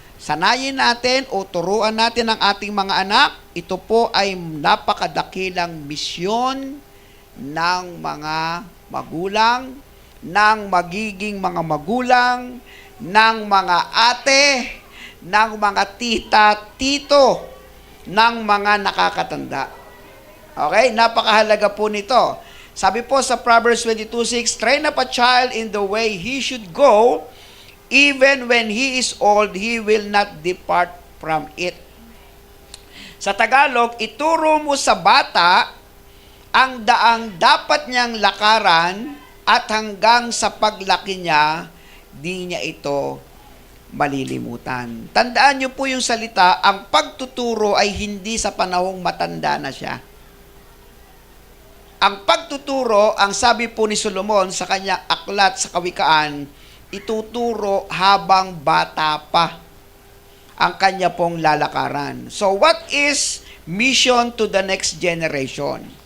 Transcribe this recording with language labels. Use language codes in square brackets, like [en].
[tl] Sanayin natin o turuan natin ang ating mga anak, ito po ay napakadakilang misyon ng mga magulang, ng magiging mga magulang, ng mga ate, ng mga tita, tito, ng mga nakakatanda. Okay? Napakahalaga po nito. [en] Sabi po sa Proverbs 22:6, train up a child in the way he should go, even when he is old, he will not depart from it. [tl] Sa Tagalog, ituro mo sa bata ang daang dapat niyang lakaran at hanggang sa paglaki niya, di niya ito malilimutan. Tandaan niyo po yung salita, ang pagtuturo ay hindi sa panahong matanda na siya. Ang pagtuturo, ang sabi po ni Solomon sa kanyang aklat sa Kawikaan, ituturo habang bata pa ang kanya pong lalakaran. [en] So what is mission to the next generation?